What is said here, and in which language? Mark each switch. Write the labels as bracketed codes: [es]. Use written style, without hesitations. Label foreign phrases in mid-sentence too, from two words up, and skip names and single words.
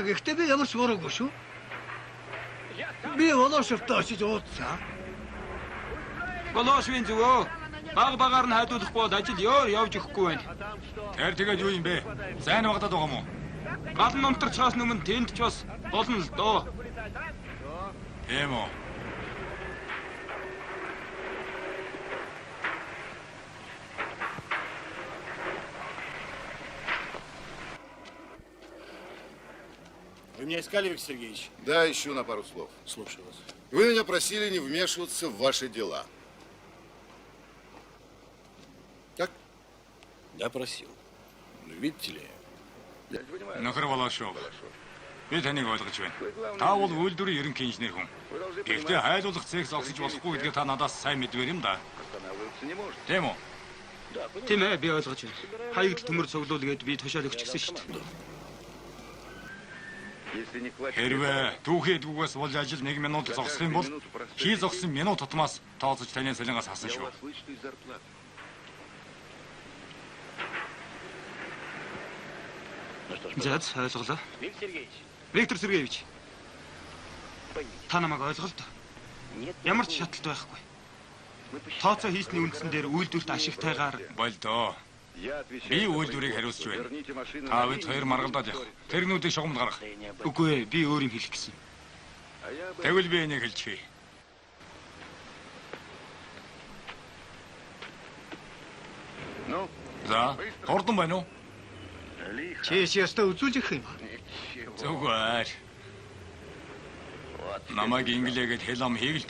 [mn] Гэхдээ би ямар ч буруугүй шүү. Би Волошевтой очиж уулзсан. Волошевын зүгөө. Багаар нь хайдуулахгүй бол ажил явж өгөхгүй байна. Тэр тэгээд юу юм бэ? Сайн багтаад байгаа юм уу? Гал номторчоос өмнө тэнд ч бас болно л доо. Тийм үү? [ru] Вы меня искали, Виктор Сергеевич? Да, ищу на пару слов. Слушаю вас. Вы меня просили не вмешиваться в ваши дела. Так? Да, просил. Ну, видите ли, Я не понимаю. [mn] Нөхөр Волошов. Би таныг ойлгож байна. Та бол үйлдвэрийн ерөнхий инженер хүн. [ru] Вы должны [mn] Гэхдээ [ru] понимать, [mn] хайлуулах цех зогсож болохгүй гэдгээ та надаас сайн мэдвэр юм да. [ru] останавливаться не может. [mn] Тийм үү? Тийм ээ, би ойлгож байна. Хаягдл төмөр цуглуулгээд би тушаал өгчихсөн шүү дээ. [ru] Если не хватит... [mn] Хэрвээ түүхий эдгүүгээс болж ажил 1 минут зогсох юм бол хий зогсон минут тутмаас тооцож таны солингоос хасан [ru] Я у [mn] шүү. [ru] вас вычту из зарплаты. Ну что ж, [mn] За ойлголоо. [ru] Виктор Сергеевич, Виктор Сергеевич, поймите. [mn] та намайг ойлголоо. Ямар ч шатлалт байхгүй. Тооцоо хийсний үндсэн дээр үйлдвэрт ашигтайгаар Болдоо. [ru] Я отвечаю. [mn] Би [ru] за [mn] үйлдвэрийг [ru] производство. [mn] хариуцж байна. [ru] Верните машины [mn] Та [ru] на [mn] бид [ru] место. [mn] хоёр маргалдаад явах. Тэрнүүдийг шугамд гаргах. үгүй ээ, би өөр юм хэлэх гэсэн. [ru] А я бы... [mn] Тэгвэл би энийг хэлчихье. [ru] Ну, [mn] За, хурдан байна уу? [ru] лихо. [mn] Чээс ястаа үзүүлэх юм. [ru] Ничего. [mn] Зүгээр. Намайг инглигээд хэл ам хийгэлт.